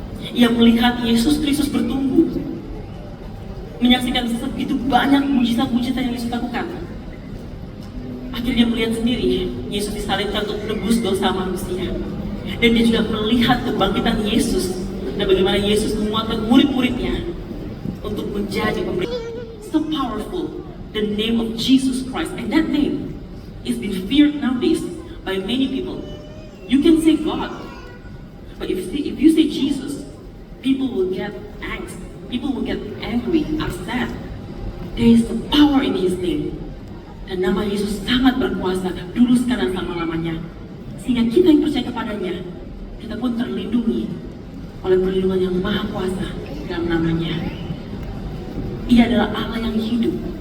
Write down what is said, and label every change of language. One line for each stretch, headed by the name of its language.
Indonesian: Ia melihat Yesus Kristus bertumbuh, menyaksikan segitu banyak mujizat-mujizat yang Yesus lakukan. Akhirnya melihat sendiri Yesus disalibkan untuk menebus dosa manusia. Dan dia juga melihat kebangkitan Yesus dan bagaimana Yesus menguatkan murid-muridnya untuk menjadi pemberi.
English: So powerful, the name of Jesus Christ, and that name is being feared nowadays by many people. You can say God, but if you say Jesus, people will get angst, people will get angry, upset. There is the power in His name.
Indonesian: Dan nama Yesus sangat berkuasa dulu, sekarang, selama-lamanya. Sehingga kita yang percaya kepadanya, kita pun terlindungi oleh perlindungan yang maha kuasa dalam namanya. Ia adalah Allah yang hidup.